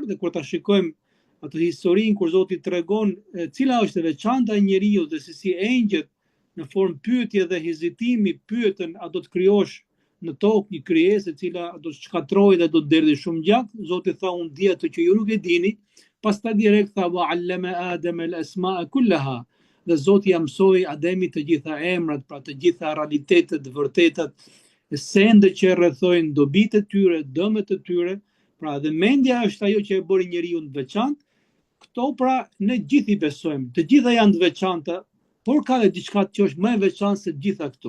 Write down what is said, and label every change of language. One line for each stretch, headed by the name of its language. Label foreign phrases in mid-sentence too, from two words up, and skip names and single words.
Albanian: Dhe kur ta shikojmë atë historinë kur Zoti tregon cila është e veçanta e njeriu dhe se si engjëjt në formë pyetje dhe hezitimi pyetën a do të krijosh në tokë një krijesë e cila do të shkatrojë dhe do të derdhë shumë gjatë. Zoti tha, unë di atë që ju nuk e dini. Pastaj direkt tha,
Arabic: وعلم آدم الأسماء كلها.
Albanian: Dhe Zoti ia mësoi Ademit të gjitha emrat, pra të gjitha realitetet, vërtetat, sendet që rrethojnë dobitë e tyre, dëmet e tyre. Pra dhe mendja është ajo që e bëri njeriu të veçantë. Këto pra ne gjithë i besojmë, të gjitha janë të veçanta, por ka dhe diçka që është më e veçantë se të gjitha këto.